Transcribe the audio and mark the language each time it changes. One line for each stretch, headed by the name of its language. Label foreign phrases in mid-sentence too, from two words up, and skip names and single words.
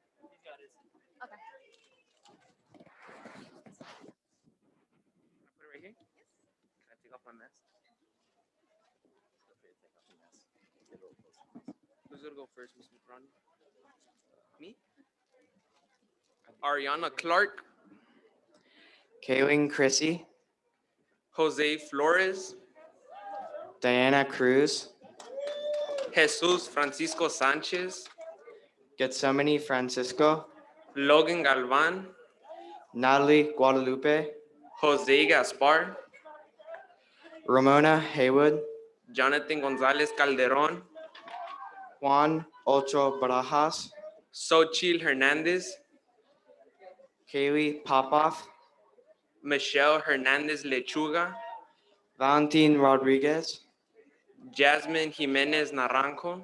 English: Put it right here. Can I take off my mask? Who's gonna go first, Ms. McRonny? Me? Ariana Clark, Kaylin Chrissy, Jose Flores, Diana Cruz, Jesus Francisco Sanchez, Getsemani Francisco, Logan Galvan, Natalie Guadalupe, Jose Gaspar, Ramona Haywood, Jonathan Gonzalez Calderon, Juan Ocho Barajas, Xochitl Hernandez, Kaylee Popoff, Michelle Hernandez Lechuga, Valentin Rodriguez, Jasmine Jimenez Naranjo,